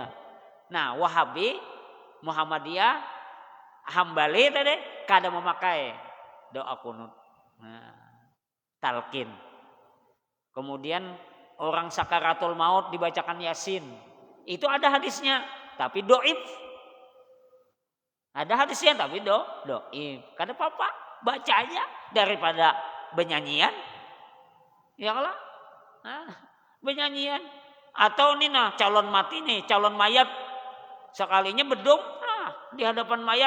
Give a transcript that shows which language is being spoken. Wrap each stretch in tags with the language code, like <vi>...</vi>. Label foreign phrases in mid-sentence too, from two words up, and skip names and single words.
<bjn>Nah, Wahabi, Muhammadiyah, Hambali tadi kada memakai. doa kunut. Nah, talqin.</bjn> <id>Kemudian orang sakaratul maut dibacakan Yasin. Itu ada hadisnya, tapi doib. Ada hadisnya tapi doib.</id> <bjn>Kada apa-apa, baca aja daripada benyanyian. Ya Allah. Nah, benyanyian. Atau nih nah calon mati nih, calon mayat. Sekalinya bedung, di hadapan mayat.</bjn>